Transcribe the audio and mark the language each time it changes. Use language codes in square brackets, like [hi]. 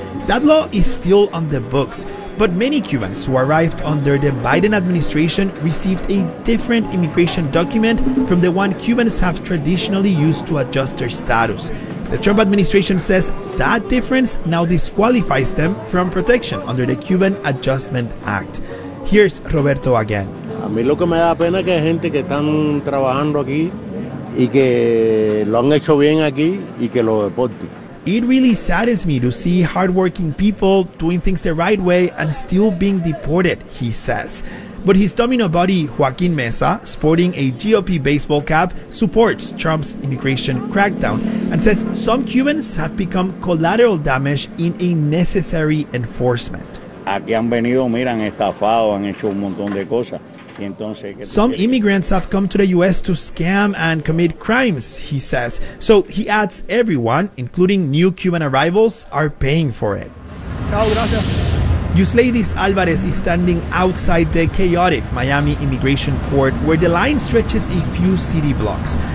[en] That law is still on the books. But many Cubans who arrived under the Biden administration received a different immigration document from the one Cubans have traditionally used to adjust their status. The Trump administration says that difference now disqualifies them from protection under the Cuban Adjustment Act. Here's Roberto again. [es] A mí lo que me da pena que hay gente que están trabajando aquí y que lo han hecho bien aquí y que lo deporten. [en] It really saddens me to see hardworking people doing things the right way and still being deported, he says. But his Domino buddy, Joaquin Mesa, sporting a GOP baseball cap, supports Trump's immigration crackdown and says some Cubans have become collateral damage in a necessary enforcement. [es] Aquí han venido, miran, estafado, han hecho un montón de cosas. [en] Some immigrants have come to the U.S. to scam and commit crimes, he says. So he adds everyone, including new Cuban arrivals, are paying for it. [es] Ciao, gracias. [en] Yusleidis Alvarez is standing outside the chaotic Miami immigration court where the line stretches a few city blocks.